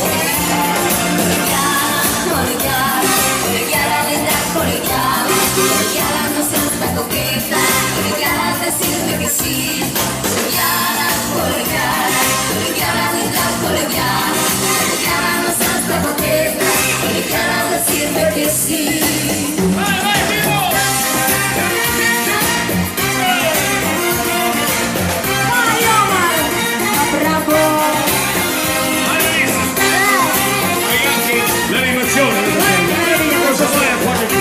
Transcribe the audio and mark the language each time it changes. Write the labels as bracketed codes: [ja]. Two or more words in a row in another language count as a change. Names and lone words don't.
[es] Colegiala, linda, colegiala, no seas tan coqueta, colegiala, decirme que sí. Colegiala, linda, colegiala, no seas tan coqueta, colegiala, decirme que sí. [it] Vai, vai, Pippo! Vai, Omar! Bravo! Hai visto? Hai anche l'animazione, cosa fai a fare qui?